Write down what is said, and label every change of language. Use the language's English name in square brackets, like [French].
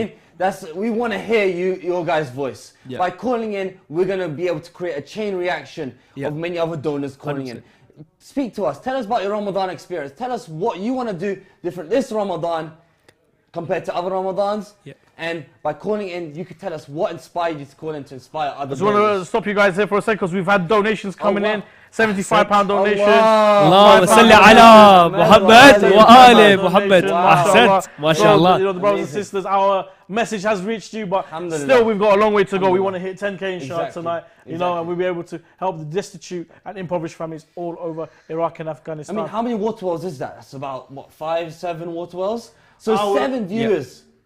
[English] I mean, we want to hear your guys' voice. By calling in, we're going to be able to create a chain reaction of many other donors calling 100%. In. Speak to us. Tell us about your Ramadan experience. Tell us what you want to do different this Ramadan compared to other Ramadans. And by calling in, you could tell us what inspired you to call in to inspire others. I just want to stop you guys here for a second because we've had donations coming in. £75 donation. [Arabic] اللهم صل على محمد وآل محمد. أحسنت. ما شاء الله. [English] You know, the brothers and sisters, our message has reached you, but still we've got a long way to go. We want to hit 10k inshallah tonight, you know, and we'll be able to help the destitute and impoverished families all over Iraq and Afghanistan. I mean, how many water wells is that? That's about, what, 5, 7 water wells? So 7 viewers.